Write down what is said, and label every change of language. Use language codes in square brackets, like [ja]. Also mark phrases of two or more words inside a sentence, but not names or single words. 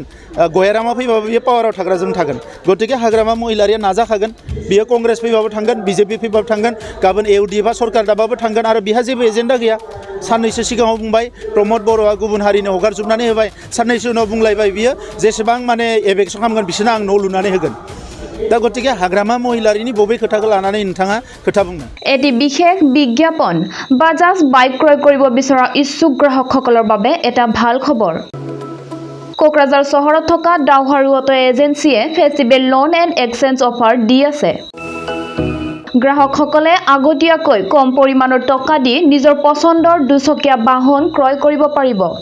[brx] गयारामा फैबाबो बे पावाराव थाग्राजों थागोन गतिके हाग्रामा महिलारिया नाजाखागोन बियो कंग्रेस फैबाबो थांगोन बिजेपि फैबाबो थांगोन गाबोन इउडिएफआ सरकार दाबाबो थांगोन आरो बिहा जेबो एजेन्डा गैया साननैसो सिगाङाव बुंबाय प्रमद बर'आ गुबुन हारिनो हगारजोबनानै होबाय साननैसो उनाव बुंलायबाय बियो जेसेबां माने एभेक्सन खालामगोन बिसोरनो आं न' लुनानै होगोन दा गतिके हाग्रामा महिलारिनि बबे खोथाखौ लानानै नोंथाङा खोथा बुंनो [as] এটি বিশেষ বিজ্ঞাপন বাজাজ বাইক ক্ৰয় কৰিব বিচৰা ইচ্ছুক গ্ৰাহকসকলৰ বাবে এটা ভাল খবৰ কোকৰাঝাৰ চহৰত থকা ডাউহাৰু অটো এজেন্সিয়ে [en] festival loan and exchange offer [as] দি আছে গ্ৰাহকসকলে আগতীয়াকৈ কম পৰিমাণৰ টকা দি নিজৰ পছন্দৰ দুচকীয়া বাহন ক্ৰয় কৰিব পাৰিব